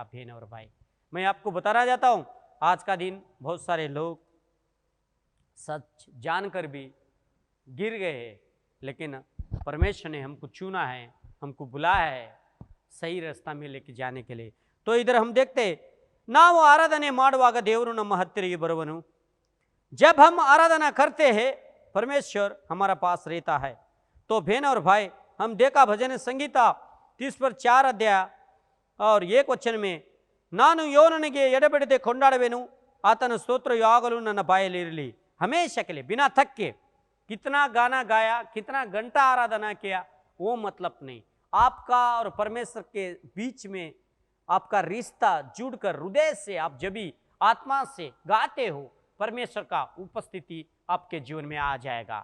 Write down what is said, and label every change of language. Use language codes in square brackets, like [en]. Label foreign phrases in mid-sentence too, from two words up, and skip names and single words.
[hi] बहन और भाई, मैं आपको बताना चाहता हूं, आज का दिन बहुत सारे लोग सच जानकर भी गिर गए हैं, लेकिन परमेश्वर ने हमको चुना है, हमको बुलाया है सही रास्ता में लेके जाने के लिए। तो इधर हम देखते, [kn] ನಾವು ಆರಾಧನೆ ಮಾಡುವಾಗ ದೇವರು ನಮ್ಮ ಹತ್ತಿರ ಬರುವನು। [hi] जब हम आराधना करते हैं परमेश्वर हमारा पास रहता है। तो बहन और भाई, हम देखा भजन संगीता 30:4 अध्याय और 1 वचन में, [kn] ನಾನು ಯೋನನಿಗೆ ಎಡಬಿಡದೆ ಕೊಂಡಾಡುವೆನು, ಆತನ ಸ್ತೋತ್ರ ಯಾವಾಗಲೂ ನನ್ನ ಬಾಯಲ್ಲಿ ಇರಲಿ, [hi] हमेशा के लिए, बिना थक के। कितना गाना गाया, कितना घंटा आराधना किया, वो मतलब नहीं। आपका और परमेश्वर के बीच में आपका रिश्ता जुड़कर हृदय से आप जब भी आत्मा से गाते हो, परमेश्वर का उपस्थिति आपके जीवन में आ जाएगा।